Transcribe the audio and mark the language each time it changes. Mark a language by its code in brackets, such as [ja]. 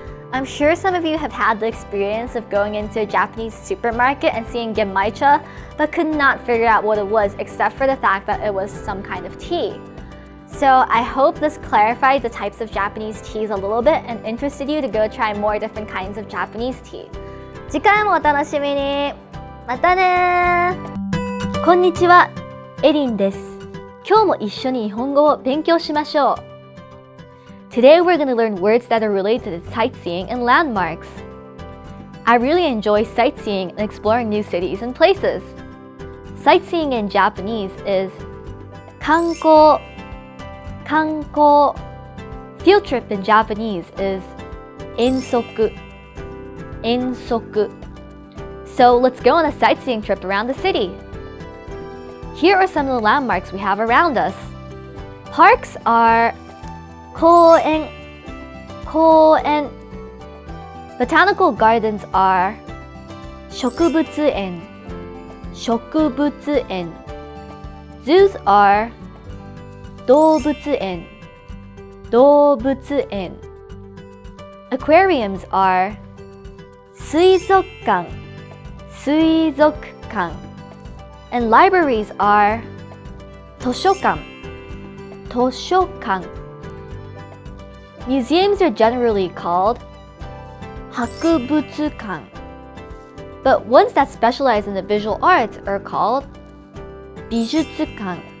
[en] I'm sure some of you have had the experience of going into a Japanese supermarket and seeing genmaicha, but could not figure out what it was except for the fact that it was some kind of tea. So I hope this clarified the types of Japanese teas a little bit and interested you to go try more different kinds of Japanese tea. [ja] 次回もお楽しみに。またねー。こんにちは、エリンです。今日も一緒に日本語を勉強しましょう。 [en] Today we're going to learn words that are related to sightseeing and landmarks. I really enjoy sightseeing and exploring new cities and places. Sightseeing in Japanese is 観光, 観光. Field trip in Japanese is 遠足, 遠足. So let's go on a sightseeing trip around the city. Here are some of the landmarks we have around us. Parks are 公園, 公園. Botanical gardens are 植物園, 植物園. Zoos are 動物園, 動物園. Aquariums are 水族館, 水族館. And libraries are 図書館, 図書館. Museums are generally called 博物館, but ones that specialize in the visual arts are called 美術館.